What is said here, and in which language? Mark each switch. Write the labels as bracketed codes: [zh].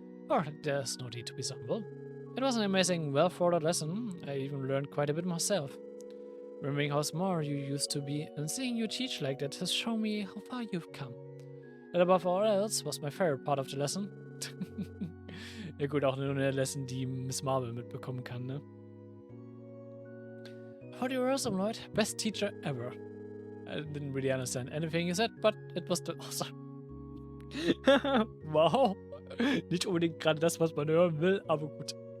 [en] Or there's no need to be humble. It was an amazing, well-thought-out lesson. I even learned quite a bit myself. Remembering how smart you used to be and seeing you teach like that has shown me how far you've come. That above all else was my favorite part of the lesson. [de] Ja gut, auch nur eine Lesson, die Miss Marvel mitbekommen kann, ne? [en] How do you awesome, Lloyd? Best teacher ever. I didn't really understand anything you said, but it was awesome. Wow. [de] Nicht unbedingt gerade das, was man hören will, aber gut.